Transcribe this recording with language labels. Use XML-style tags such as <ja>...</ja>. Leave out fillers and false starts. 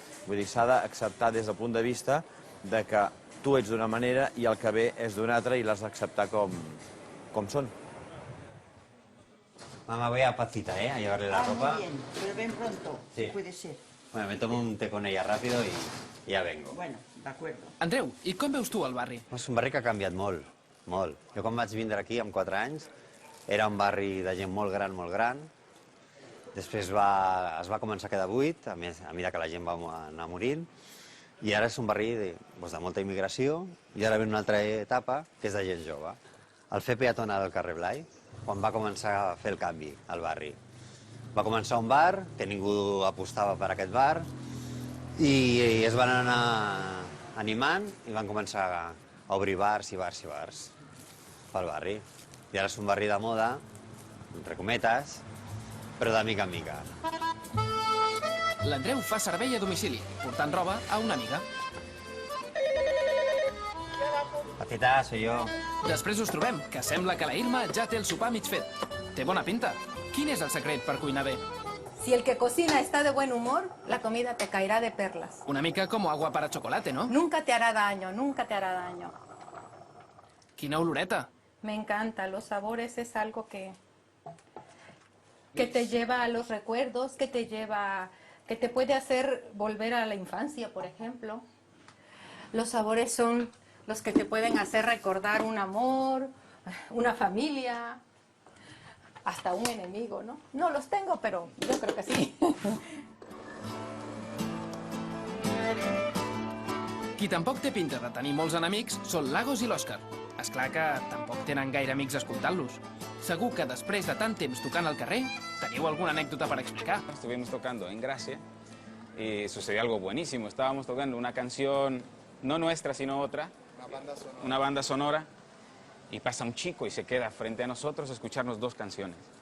<ca>Vull dir, s'ha d'acceptar des del punt de vista de que tu ets d'una manera i el que ve és d'una altra i l'has d'acceptar com són.</ca> <es>Mamá, voy a Pacita, a llevarle la ropa. Muy bien, pero ven pronto, Sí. puede ser. Bueno, me tomo un té con ella rápido y ya vengo. Bueno, de acuerdo.</es> <ca>Andreu, i com veus tu el barri? És un barri que ha canviat molt, molt. Jo quan vaig vindre aquí amb 4 anys era un barri de gent molt gran. Després es va començar a quedar buit, a mesura que la gent va anar morint, i ara és un barri de molta immigració, i ara ve una altra etapa, que és de gent jove. El fer peatonal al carrer Blai, quan va començar a fer el canvi al barri. Va començar un bar, que ningú apostava per aquest bar, i es van anar animant i van començar a obrir bars i bars pel barri. I ara és un barri de moda, entre cometes, però de mica en mica. L'Andreu fa servei a domicili, portant roba a una amiga.</ca> <es>Patita, soy yo.</es> <ca>Després us trobem, que sembla que la Irma ja té el sopar mig fet. Té bona pinta. Quin és el secret per cuinar bé?</ca> <es>Si el que cocina está de buen humor, la comida te caerá de perlas.</es> <ca>Una mica com agua para chocolate, ¿no?</ca> <es>Nunca te hará daño, nunca te hará daño.</es> <ca>Quina oloreta.</ca> <es>Me encanta, los sabores es algo que te lleva a los recuerdos, que te puede hacer volver a la infancia, por ejemplo. Los sabores son los que te pueden hacer recordar un amor, una familia, hasta un enemigo, ¿no? No los tengo, pero yo creo que sí.</es> <ca>Qui tampoc té pinta de tenir molts enemics són l'Agos i l'Òscar. Esclar que tampoc tenen gaire amics escoltant-los. Segur que després de tant temps tocant al carrer, teniu alguna anècdota per explicar.</ca> <es>Estuvimos tocando en Gracia y sucedió algo buenísimo. Estábamos tocando una canción, no nuestra, sino otra, una banda sonora, y pasa un chico y se queda frente a nosotros a escucharnos 2 canciones.</es>